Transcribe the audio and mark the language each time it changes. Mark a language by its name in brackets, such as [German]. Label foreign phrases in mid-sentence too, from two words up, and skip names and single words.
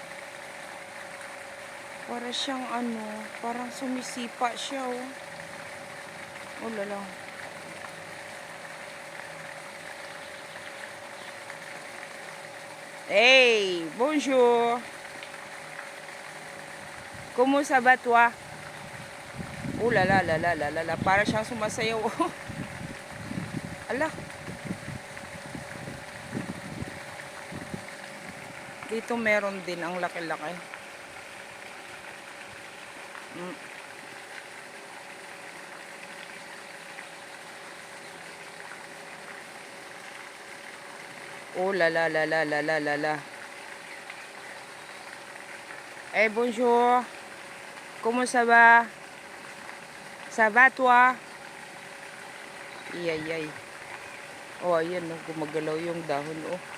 [Filipino] Para siyang ano, parang sumisipa siya, oh. [French] Ulala. Hey, bonjour. [Filipino] Kumusta ba toi? La la la la la la la. Para siyang sumasayaw. Ala. Dito meron din ang laki-laki. La la la la la la la la. [French] Eh, bonjour. Comment ça va? Ça va, toi? Iyay. [Filipino] Oh, ayan, no, gumagalaw yung dahon, oh.